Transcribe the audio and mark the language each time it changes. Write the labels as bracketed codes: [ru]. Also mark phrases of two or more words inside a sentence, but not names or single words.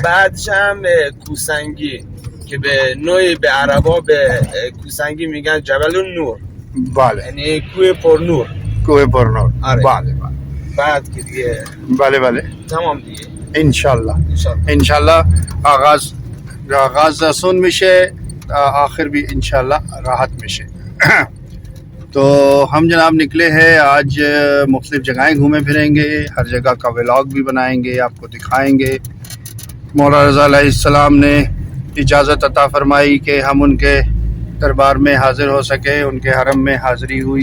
[fa] بعدش هم کوسنگی که به نوعی به عربا به کوسنگی میگن جبل النور. بله. یعنی کوه پرنور. کوه پرنور. آره. بله بله. بعد که دیگه بله بله. تمام دیگه. انشالله. انشالله آغاز آسون میشه، آخر بھی انشالله راحت میشه. [ur] تو ہم جناب نکلے ہیں آج، مختلف جگہیں گھومے پھریں گے، ہر جگہ کا ولاگ بھی بنائیں گے، آپ کو دکھائیں گے۔ مولا رضا علیہ السلام نے اجازت عطا فرمائی کہ ہم ان کے دربار میں حاضر ہو سکے، ان کے حرم میں حاضری ہوئی۔